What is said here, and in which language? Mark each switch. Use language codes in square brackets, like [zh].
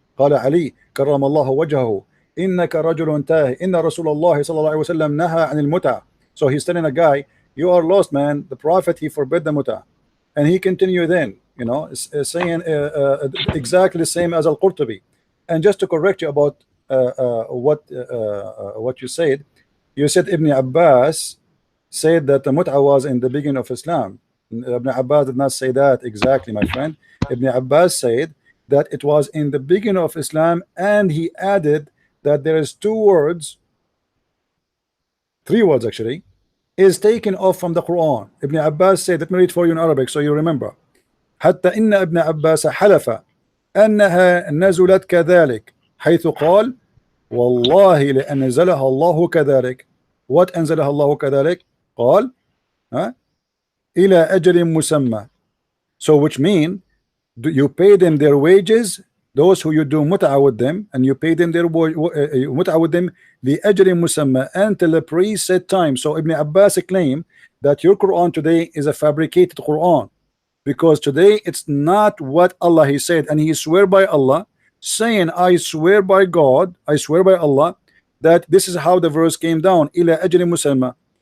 [ar] قال علي كرم الله وجهه إنك رجل تائه إن رسول الله صلى الله عليه وسلم نهى عن المتعة. [en] So he's telling a guy, you are lost, man. The Prophet, he forbid the muta, and he continued then, you know, saying exactly the same as Al-Qurtubi. And just to correct you about what you said Ibn Abbas said that the mut'a was in the beginning of Islam. Ibn Abbas did not say that exactly, my friend. Ibn Abbas said that it was in the beginning of Islam, and he added that there is three words actually, is taken off from the Quran. Ibn Abbas said, let me read for you in Arabic so you remember. [ar] حتى إن ابن عباس حلف أنها نزلت كذلك حيث قال والله لأنزلها الله كذلك. [en] What [ar] أنزلها الله كذلك? قال إلى أجل مسمى. [en] So which mean you pay them their wages, those who you do mut'a with them, and you pay them their mut'a with them [ar] لأجل مسمى, [en] until the preset time. So Ibn Abbas claimed that your Quran today is a fabricated Quran, because today it's not what Allah he said, and he swear by Allah, saying I swear by God, I swear by Allah that this is how the verse came down, [ar] إلى أجل مسمى.